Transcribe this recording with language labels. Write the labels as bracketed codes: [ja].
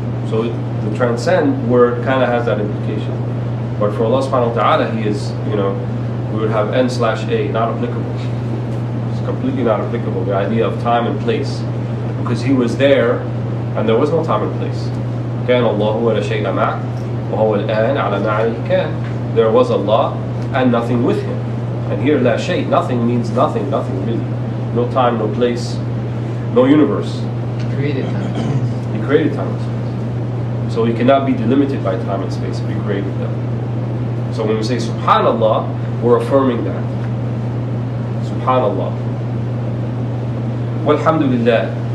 [en] So the transcend word kind of has that implication. But for Allah subhanahu wa ta'ala, He is, we would have n/a, not applicable. It's completely not applicable, the idea of time and place. Because He was there and there was no time and place. [ar] كان الله ولا شيء معه وهو الآن على ما عليه كان. [en] There was Allah and nothing with Him. And here la shay, nothing means nothing really. No time, no place, no universe. He created time and space. He created time and space. So He cannot be delimited by time and space if He created them. So when we say Subhanallah, we're affirming that. Subhanallah. Walhamdulillah.